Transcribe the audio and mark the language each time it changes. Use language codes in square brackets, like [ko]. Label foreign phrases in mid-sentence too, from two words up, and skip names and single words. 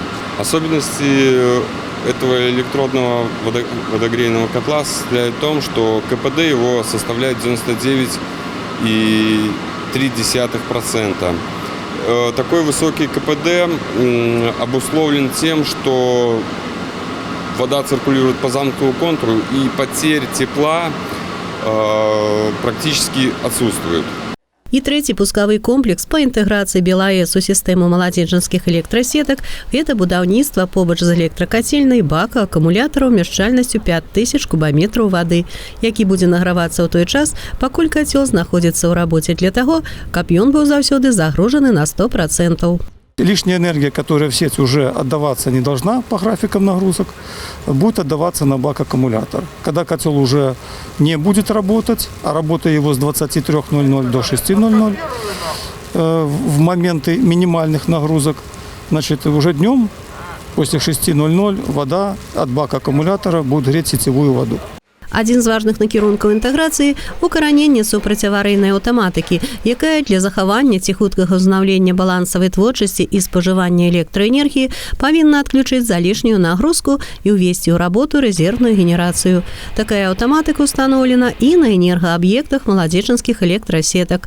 [ru] Особенности этого электродного водогрейного котла состоят в том, что КПД его составляет 99,3%. Такой высокий КПД обусловлен тем, что вода циркулирует по замкнутому контуру и потерь тепла практически отсутствует. [be] І трэці пускавы комплекс па інтэграцыі БелАЭС у сістэму маладзечанскіх электрасетак – гэта будаўніцтва побач з электракацельнай бака акумулятара ўмяшчальнасцю 5000 кубаметраў вады, які будзе награвацца ў той час, пакуль кацёл знаходзіцца ў рабоце для таго, каб ён быў заўсёды загружаны на 100%. [ru] Лишняя энергия, которая в сеть уже отдаваться не должна по графикам нагрузок, будет отдаваться на бак аккумулятор. Когда котел уже не будет работать, а работа его с 23:00 до 6:00 в моменты минимальных нагрузок, значит, уже днем после 6:00 вода от бака аккумулятора будет греть сетевую воду. [be] Адзін з важных накірункаў інтэграцыі – укараненне супрацьаварыйнай аўтаматыкі, якая для захавання ці хуткага ўзнаўлення балансавай творчасці і спажывання электраэнергіі павінна адключыць залішнюю нагрузку і ўвесці ў работу рэзервную генерацыю. Такая аўтаматыка ўстаноўлена і на энергааб'ектах маладзечанскіх электрасетак.